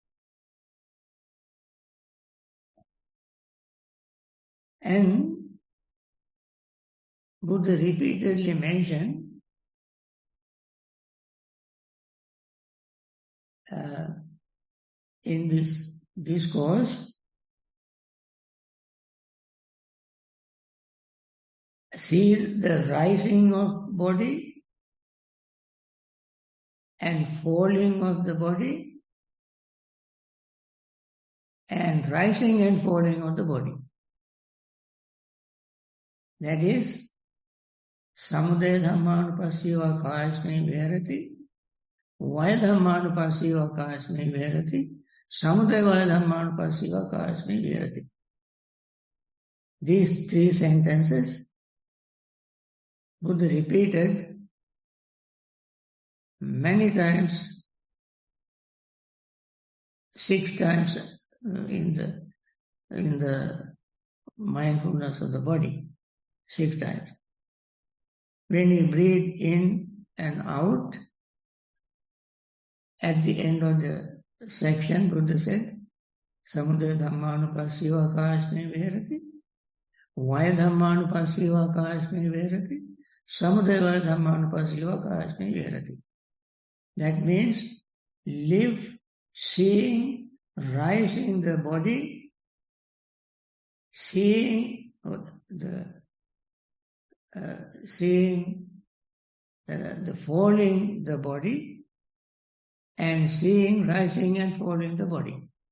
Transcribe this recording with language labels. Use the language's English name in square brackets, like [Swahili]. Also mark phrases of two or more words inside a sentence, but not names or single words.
[English] And Buddha repeatedly mentioned in this discourse, see the rising of body and falling of the body and rising and falling of the body. That is, [Pali] Samudaya dhammanupassiva kāyasmi viharati. Vaya dhammanupassiva kāyasmi viharati. Samudaya vaya dhammanupassiva kāyasmi viharati. [English] These three sentences Buddha repeated many times, 6 times in the mindfulness of the body, 6 times. When you breathe in and out, at the end of the section, Buddha said, [Pali] Samudaya dhammanupassiva kāyasmi viharati, Vaya dhammanupassiva kāyasmi viharati, Samudaya vaya dhammanupassiva kāyasmi viharati. [English] That means live, seeing, rising the body, seeing the falling the body, and seeing rising and falling the body.